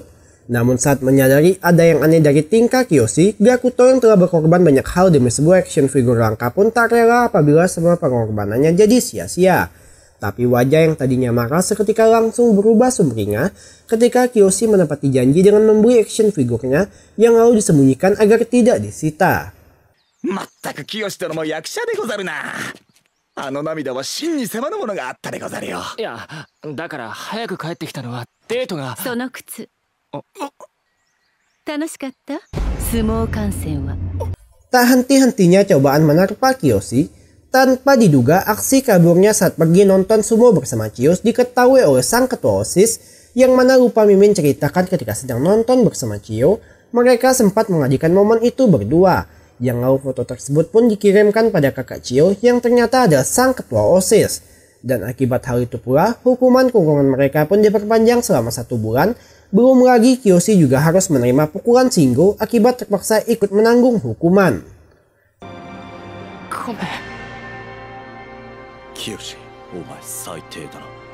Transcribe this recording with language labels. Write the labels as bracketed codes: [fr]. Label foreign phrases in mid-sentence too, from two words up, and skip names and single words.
[id] Namun saat menyadari ada yang aneh dari tingkah Kiyoshi, Gakuto yang telah berkorban banyak hal demi sebuah [en] action figure [id] langka pun tak rela apabila semua pengorbanannya jadi sia-sia. Tapi wajah yang tadinya marah seketika langsung berubah sumringah ketika Kiyoshi menepati janji dengan membeli [en] action figurnya [id] yang lalu disembunyikan agar tidak disita. [ja] まったく清殿も役者でござるな。あの涙は真に迫るものがあったでござるよ。いや、だから早く帰ってきたのはデートが。その靴楽しかった？相撲観戦は。 [id] Tak henti-hentinya cobaan menerpa Kiyoshi. Tanpa diduga, aksi kaburnya saat pergi nonton sumo bersama Chiyo diketahui oleh sang ketua OSIS, yang mana lupa mimin ceritakan ketika sedang nonton bersama Chiyo, mereka sempat mengabadikan momen itu berdua. Yang lalu foto tersebut pun dikirimkan pada kakak Chiyo yang ternyata adalah sang ketua OSIS. Dan akibat hal itu pula, hukuman kurungan mereka pun diperpanjang selama 1 bulan. Belum lagi Kiyoshi juga harus menerima pukulan Shingo akibat terpaksa ikut menanggung hukuman. [ja] 清、お前最低だな.